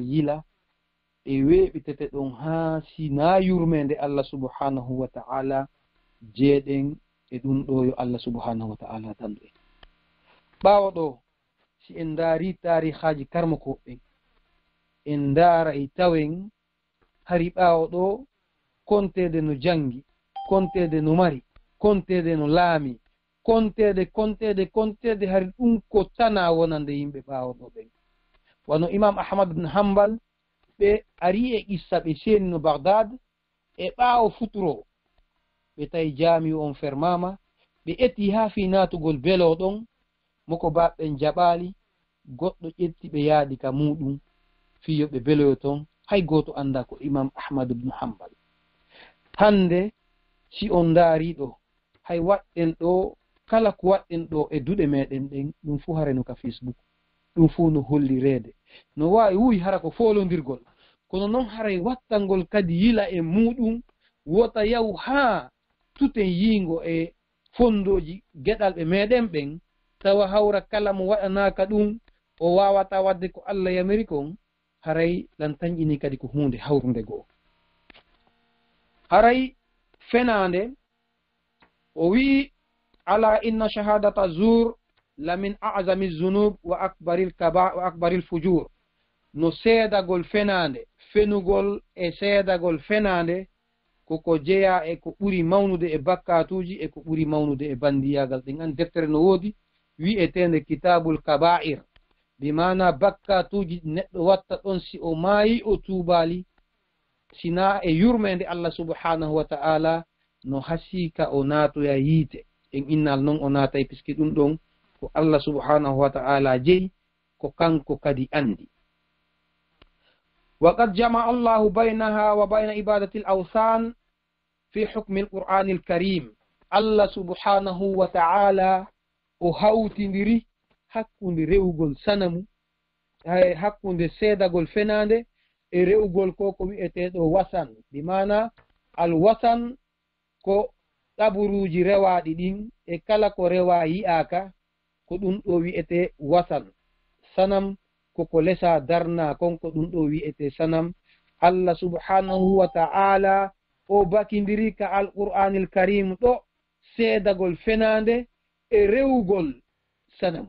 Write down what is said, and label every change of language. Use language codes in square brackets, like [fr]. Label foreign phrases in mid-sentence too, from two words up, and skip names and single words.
[ff] yila e weɓitete ɗon ha sina yurmede [ar] الله سبحانه وتعالى [ff] jeeɗen e ɗum ɗo yo [ar] الله سبحانه وتعالى [ff] dandu en ɓawo ɗo si en daari tarihaji karmakoɓɓen en daara e tawen hari ɓawo ɗo kontede no jangi kontede no mari kontede no laami kontede hari ɗum ko tana wonande yimɓe ɓawo ɗo ɓen wano imam ahmad ibn hanbal ɓe ari e qissa ɓe seeni no bagdad e ɓawo futuro ɓe tawi jami on fermama ɓe eti ha fi natugol belo ɗon moko baɓɓen jaɓali goɗɗo ƴetti ɓe yaaɗi ka muɗum fiyo ɓe beloyo ton hay goto anda ko imam ahmad ibn hanbal hande si on daari ɗo hay waɗɗen ɗo kala ko waɗɗen ɗo e duɗe meɗen ɗen ɗum fu hareno ka facebook ɗum fu no holli reede no wawi wuyi hara ko folodirgol kono noon haray wattangol kadi yila e muɗum wota yaw ha tuten yingo e fondoji geɗalɓe meɗen ɓen tawa hawra kala mo waɗanaka ɗum o wawata wadde ko Allah yamiri kon haray lan tañƴini kadi ko hunde hawrude goo haray fenande o wi ala [ar] إن شهادة الزور لمن أعظم الذنوب وأكبر الفجور [ff] no seedagol fenande fenugol e seedagol fenande koko jeeya e ko ɓuri mawnude e bakkatuji e ko ɓuri mawnude e bandiyagal ɗin an deftere no woodi wi'etende kitabul kaba'ir [ar] بمعنى [ff] bakkatuji neɗɗo watta ɗon si o maayi o tuubali sina e yurmede [ar] الله سبحانه وتعالى [ff] no hasika o naatoya yiite en innal noon o naatay puisque ɗum ɗon ko [ar] الله سبحانه وتعالى [ff] jeyi ko kanko kadi andi [ar] وقد جمع الله بينها وبين عبادة الأوثان في حكم القرآن الكريم الله سبحانه وتعالى وهوتندري [ff] hakkunde rewugol sanamu hakkunde seedagol fenande e rewugol ko wi'eteɗo wasan [ar] بمعنى الأوثان [ff] ko ɗaɓuruji rewaɗi ɗin e kala ko rewa yi'aka ko ɗum ɗo wi'ete wasan sanam koko lesa darna konko ɗum ɗo wi'ete sanam. [ar] الله سبحانه وتعالى [ff] o bakindiri ka [ar] القرآن الكريم [ff] ɗo seedagol fenande e rewugol sanamu.